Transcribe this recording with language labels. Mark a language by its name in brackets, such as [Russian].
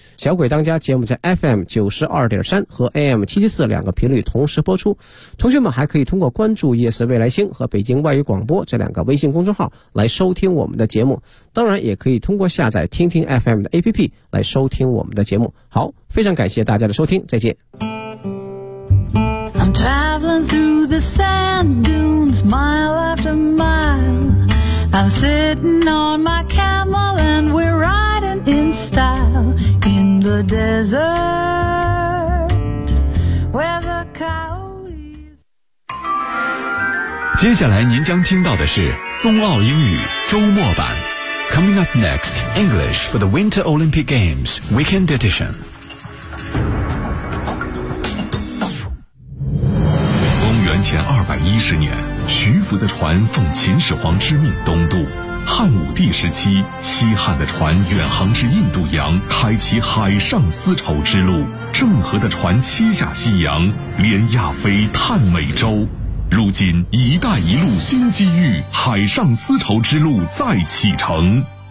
[Chinese] 小鬼当家节目在 FM92.3 和 AM774 两个频率同时播出，同学们还可以通过关注夜色未来星和北京外语广播这两个微信公众号来收听我们的节目，当然也可以通过下载听听 FM 的 APP 来收听我们的节目。好，非常感谢大家的收听，再见。 [English] I'm traveling through the sand dunes, mile after mile. I'm sitting on my camel and we're riding in style in the desert where the coyotes. [Chinese] 接下来您将听到的是冬奥英语周末版。 [English] Coming up next, English for the Winter Olympic Games Weekend Edition. [Chinese] 前210年，徐福的船奉秦始皇之命东渡，汉武帝时期西汉的船远航至印度洋，开启海上丝绸之路，郑和的船七下西洋，连亚非探美洲，如今一带一路新机遇，海上丝绸之路再启程。